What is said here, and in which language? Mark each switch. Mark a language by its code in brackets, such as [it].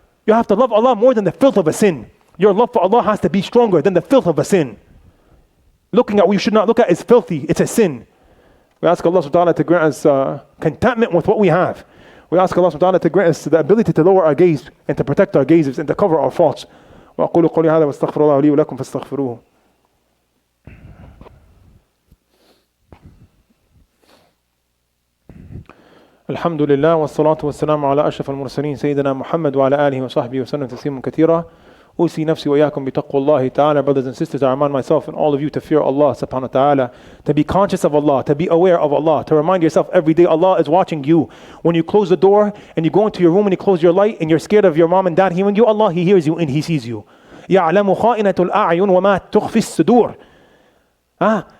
[en] You have to love Allah more than the filth of a sin. Your love for Allah has to be stronger than the filth of a sin. Looking at what you should not look at is filthy. It's a sin. We ask Allah subhanahu wa ta'ala to grant us contentment with what we have. We ask Allah subhanahu wa ta'ala to grant us the ability to lower our gaze and to protect our gazes and to cover our faults. [ar] وأقول قولي هذا واستغفر الله لي ولكم فاستغفروه. الحمد لله والصلاة والسلام على أشرف المرسلين سيدنا محمد وعلى آله وصحبه وسلم تسليما كثيرا. أوصي نفسي وإياكم بتقوى الله تعالى. [en] Brothers and sisters, I remind myself and all of you to fear Allah subhanahu wa ta'ala, to be conscious of Allah, to be aware of Allah, to remind yourself every day Allah is watching you. When you close the door and you go into your room and you close your light and you're scared of your mom and dad hearing you, Allah, He hears you and He sees you. [ar] يَعْلَمُ خَائِنَةُ الْأَعْيُنِ وَمَا تُخْفِي الصُّدُورِ.